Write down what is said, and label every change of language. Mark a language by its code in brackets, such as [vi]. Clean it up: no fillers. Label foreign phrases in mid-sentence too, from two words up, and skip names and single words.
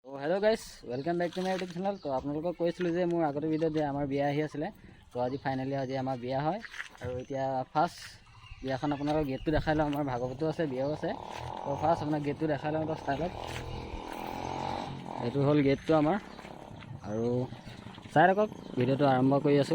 [en] hello guys welcome back to my YouTube channel. [hi] तो आपलोगों [as] কৈছিলো যে মোৰ আগতে ভিডিঅ' যে আমাৰ বিয়া আহি আছিলে। তো আজি ফাইনালি আজি আমাৰ বিয়া হয় আৰু এতিয়া ফাৰ্ষ্ট বিয়াখন আপোনালোকক গেটটো দেখাই লওঁ। আমাৰ ভাগৱতো আছে বিয়াও আছে। তো ফাৰ্ষ্ট আপোনাক গেটটো দেখাই লওঁ এটা ষ্টাইলত। এইটো হ'ল গেটটো আমাৰ আৰু চাই ৰাখক ভিডিঅ'টো আৰম্ভ কৰি আছোঁ।